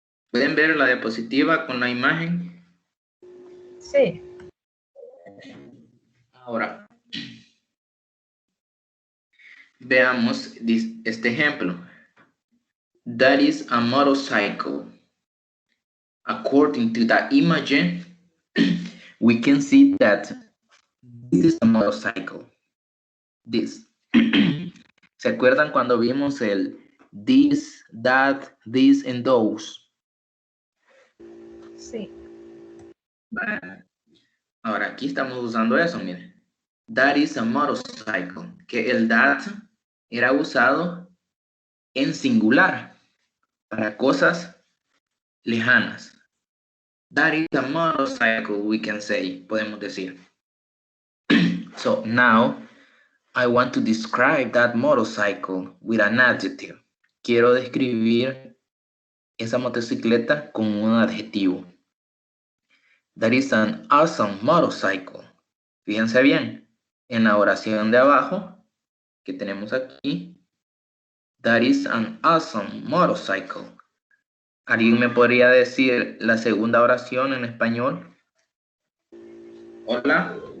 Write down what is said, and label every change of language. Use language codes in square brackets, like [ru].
[es] ¿Pueden ver la diapositiva con la imagen? Sí. Ahora, veamos este ejemplo. [en] That is a motorcycle. According to the image, we can see that this is a motorcycle. This. [es] ¿Se acuerdan cuando vimos el this, that, this, and those? Sí. Ahora aquí estamos usando eso, miren. [en] That is a motorcycle. [es] Que el that era usado en singular para cosas lejanas. [en] That is a motorcycle, we can say, [es] podemos decir. [en] So now I want to describe that motorcycle with an adjective. [es] Quiero describir esa motocicleta con un adjetivo. [en] That is an awesome motorcycle. [es] Fíjense bien, en la oración de abajo que tenemos aquí, [en] that is an awesome motorcycle. [es] ¿Alguien me podría decir la segunda oración en español? Hola.